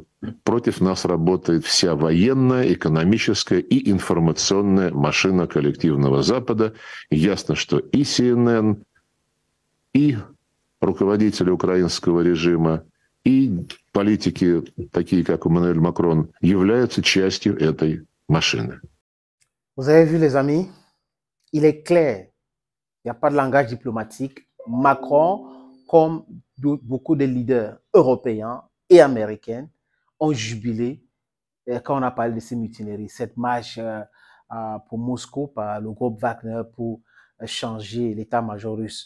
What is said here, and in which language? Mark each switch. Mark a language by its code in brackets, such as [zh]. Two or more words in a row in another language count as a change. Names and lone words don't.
[ru] Против нас работает вся военная, экономическая и информационная машина коллективного Запада. Ясно, что и CNN, и руководители украинского режима, и политики, такие как Эммануэль Макрон, являются частью этой машины. [fr] Vous avez vu, les amis, il est clair, il n'y a pas de langage diplomatique. Macron, comme beaucoup de leaders européens et américains, ont jubilé quand on a parlé de ces mutineries, cette marche pour Moscou par le groupe Wagner pour changer l'état-major russe.